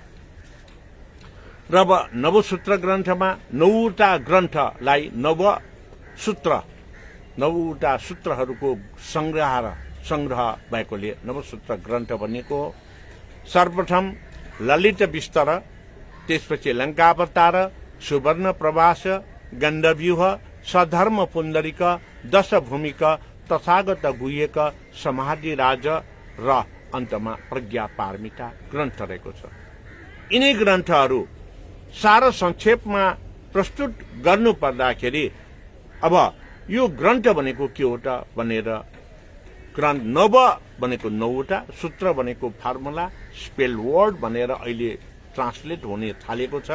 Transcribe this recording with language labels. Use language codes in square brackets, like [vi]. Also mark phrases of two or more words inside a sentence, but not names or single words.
[ne] र अब नवसूत्र ग्रन्थमा 9वटा ग्रन्थलाई नववटा सूत्रहरूको संग्रह भएकोले नवसूत्र ग्रन्थ भनिएको हो। सर्वप्रथम ललित विस्तर, त्यसपछि लंकावतार, सुवर्ण प्रभास, गण्डव्यूह, सधर्म पुण्डरिक, दश भूमिक, तथागत गुह्यक, समाधि राज र अन्तमा प्रज्ञा पारमिता ग्रन्थ रहेको छ। यिनै ग्रन्थहरू सार संक्षेपमा प्रस्तुत गर्नु पर्दाखेरि अब यो ग्रन्थ भनेको के हो त भनेर ग्रन्थ नव भनेको 9वटा, सूत्र भनेको फर्मुला, [en] spell word [ne] भनेर अहिले ट्रान्सलेट हुने थालेको छ।